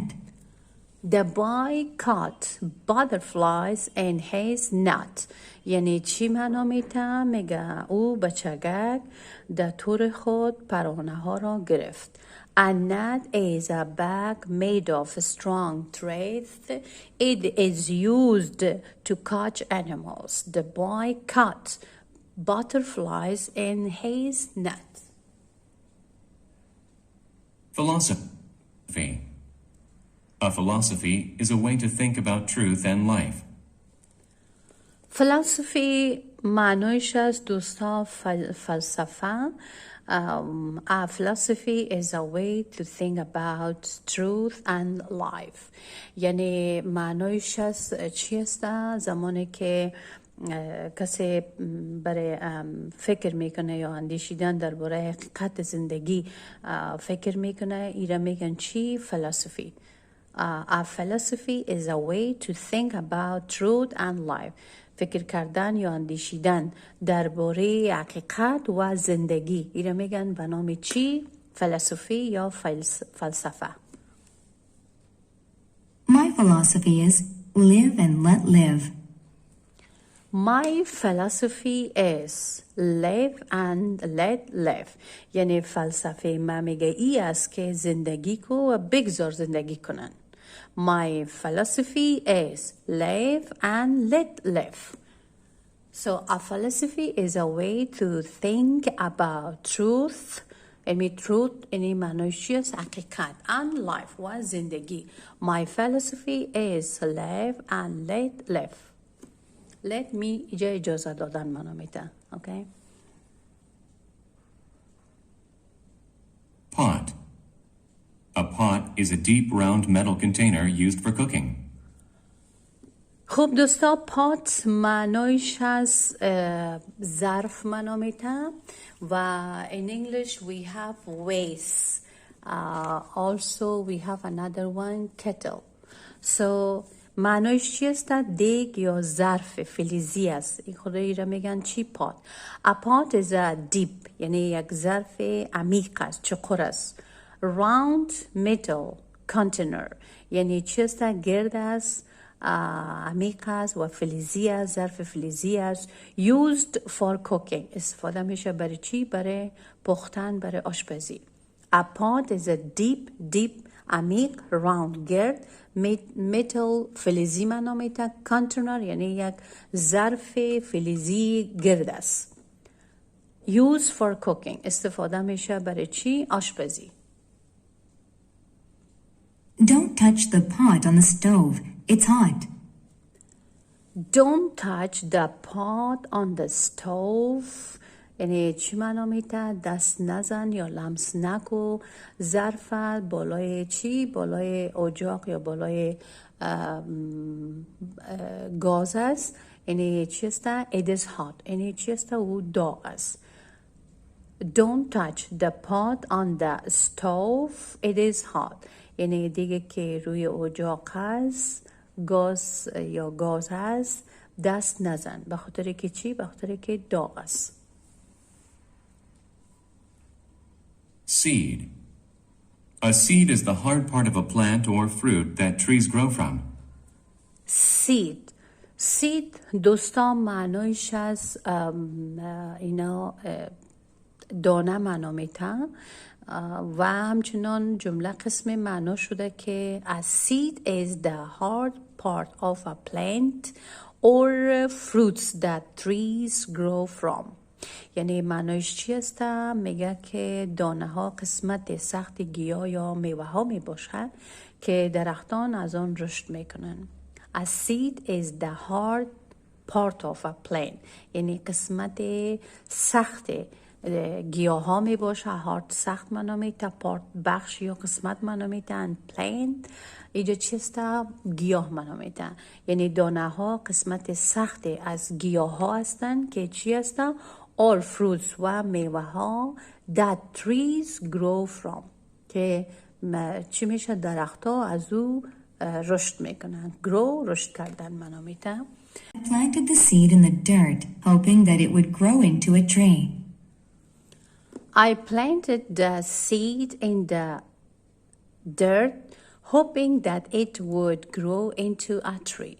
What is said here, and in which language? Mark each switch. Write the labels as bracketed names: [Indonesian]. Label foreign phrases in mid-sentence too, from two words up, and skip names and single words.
[English] The boy caught butterflies in his net. [Persian] یعنی چی معنا میته؟ میگه او بچگک در تور خود پرانه ها را گرفت. [English] A net is a bag made of strong thread. It is used to catch animals. The boy caught butterflies in his net. Philosophy. A philosophy is a way to think about truth and life. [Persian] philosophy معنایش از دوستا فلسفه. [English] A philosophy is a way to think about truth and life. [Persian] یعنی معنایش از چی است؟ زمانی که کسی برای فکر میکنه یا اندیشیدن درباره حقیقت زندگی فکر میکنه، ایره میگن چی؟ [English] philosophy. A philosophy is a way to think about truth and life. [Persian] فکر کردن یا اندیشیدن درباره حقیقت و زندگی، ایره میگن به نام چی؟ فلسفی یا فلسفه. [English] My philosophy is live and let live. My philosophy is live and let live. [Persian] یعنی فلسفه من میگه ای است که زندگی کو و بگذار زندگی کنن. [English] My philosophy is live and let live. So a philosophy is a way to think about truth. [Persian] یعنی truth یعنی معنیش چیست؟ حقیقت. [English] And life [Persian] و زندگی. [English] My philosophy is live and let live. Let me [Persian] اینجا اجازه دادن منو میده. [English] Okay? Pot. A pot is a deep round metal container used for cooking. [Persian] خب دوستا پات معنایش از ظرف منو میده و [English] in English we have vase. Also we have another one kettle. [Persian] So معنایش چی است؟ دیگ یا ظرف فلزی است. این خدایی را میگن چی؟ پات. [English] A pot is a deep [Persian] یعنی یک ظرف عمیق است، چقر است. [English] Round metal container [Persian] یعنی چی است؟ گرد است، عمیق است و فلزی است، ظرف فلزی است. [English] Used for cooking [Persian] استفاده میشه برای چی؟ برای پختن، برای آشپزی. [English] A pot is a deep [Persian] عمیق، round گرد، metal فلزی معنا میده، container یعنی یک ظرف فلزی گرد است. [English] Used for cooking [Persian] استفاده میشه برای چی؟ آشپزی. [English] Don't touch the pot on the stove. It's hot. Don't touch the pot on the stove. [Persian] یعنی چی معنا میده؟ دست نزن یا لمس نکو ظرف بالای چی؟ بالای اجاق یا بالای گاز است. یعنی چی است؟ [English] It is hot. [Persian] یعنی چی است؟ او داغ است. [English] Don't touch the pot on the stove. It is hot. [Persian] یعنی دیگه که روی اجاق هست گاز یا گاز هست دست نزن. به خاطر که چی؟ به خاطر که داغ است. [English] Seed. A seed is the hard part of a plant or fruit that trees grow from. Seed [Persian] دوستان معنایش از اینا دانه معنا میتن و همچنان جمله قسم معنا شده که [English] a seed is the hard part of a plant or fruits that trees grow from. [Persian] یعنی معنایش چی است؟ میگه که دانه ها قسمت سخت گیاه یا میوه ها می باشد که درختان از آن رشد میکنن. A seed is the hard part of a plant. یعنی قسمت سخت گیاه ها می باشه. هارد سخت معنا میده، پارت بخش یا قسمت معنا میده، plant اینجا چیست؟ گیاه معنا میده. یعنی دانه ها قسمت سخت از گیاه ها هستند که چی هستند؟ [English] all fruits [Persian] و میوه ها [English] that trees grow from [Persian] که چی میشه؟ درخت ها از او رشد میکنن. grow رشد کردن معنا میده. [English] I planted the seed in the dirt, hoping that it would grow into a tree. I planted the seed in the dirt, hoping that it would grow into a tree.